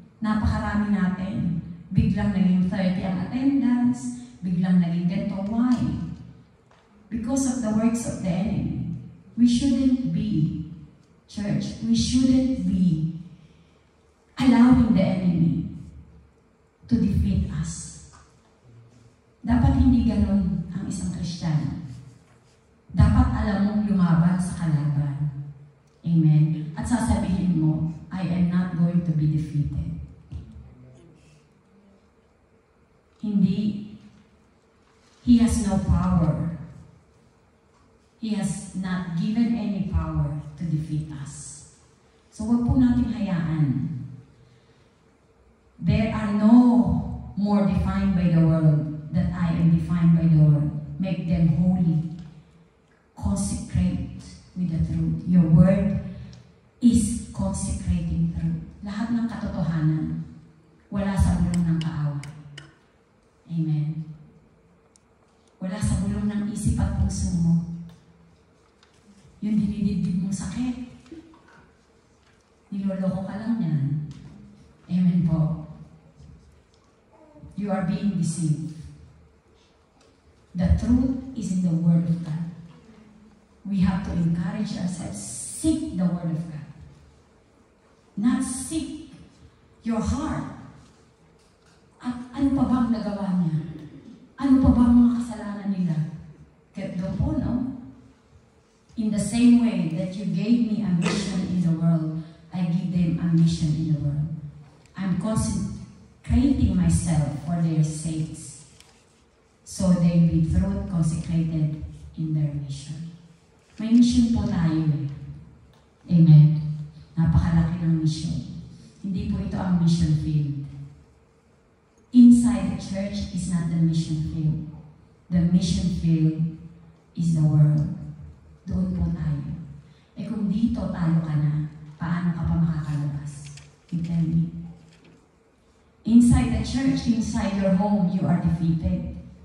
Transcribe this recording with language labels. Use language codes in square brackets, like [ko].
[tl] Napakarami natin. Biglang naging 30 ang attendance. Biglang naging ganito. Why? [en] Because of the works of the enemy. We shouldn't be, church, we shouldn't be allowing the enemy to defeat us. [tl] Dapat hindi ganun ang isang Kristiyano. Dapat alam mong lumaban sa kalaban. Amen. At sasabihin mo, [en] I am not going to be defeated. Hindi. He has no power. He has not given any power to defeat us. [tl] So wag po nating hayaan. [en] There are no more defined by the world that I am defined by the world. Make them holy. Consecrate with the truth. Your word is consecrating truth. [tl] Lahat ng katotohanan, wala sa bulong ng kaaway. Amen. Wala sa bulong ng isip at puso mo. Yung dinidibdib mong sakit. Niloloko ka lang yan. Amen po. [en] You are being deceived. The truth is in the Word of God. We have to encourage ourselves. Seek the Word of God. Not seek your heart. [tl] At ano pa ba ang nagawa niya? Ano pa ba ang mga kasalanan nila? Kaya doon po, no? [en] In the same way that you gave me a mission in the world, I give them a mission in the world. I'm consecrating myself for their sakes, so they be truth consecrated in their mission. [tl] May mission po tayo eh. Amen. Napakalaki ng mission. Hindi po ito ang mission field. [en] Inside the church is not the mission field. The mission field is the world. [tl] Doon po tayo. Eh kung dito tayo ka na, paano ka pa makakalabas? [en] You tell me. Inside the church, inside your home, you are defeated.